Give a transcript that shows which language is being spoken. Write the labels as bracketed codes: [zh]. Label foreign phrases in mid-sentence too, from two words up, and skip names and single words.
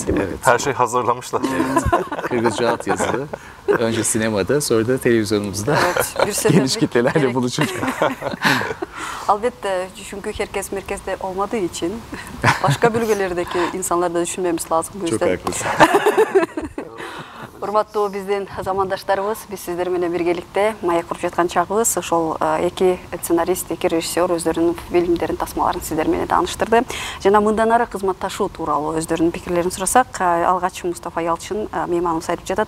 [tr] Her şey hazırlamışlar. Kırgızca altyazılı. Önce sinemada, sonra da televizyonumuzda geniş kitlelerle buluşacak. Albatta, çünkü herkes merkezde olmadığı için başka bölgelerdeki insanları da düşünmemiz lazım bu yüzden. Çok haklısın. [ky] Урматтуу биздин замандаштарыбыз, биз сиздер менен биргеликте маек куруп жаткан чагыбыз ошол эки сценарист, эки режиссер өздөрүнүн фильмдерин, тасмаларын сиздер менен тааныштырды. Жана мындан ары кызматташуу тууралуу өздөрүнүн пикирлерин сурасак, алгач Мустафа Ялчин мейманыбыз айтып жатат.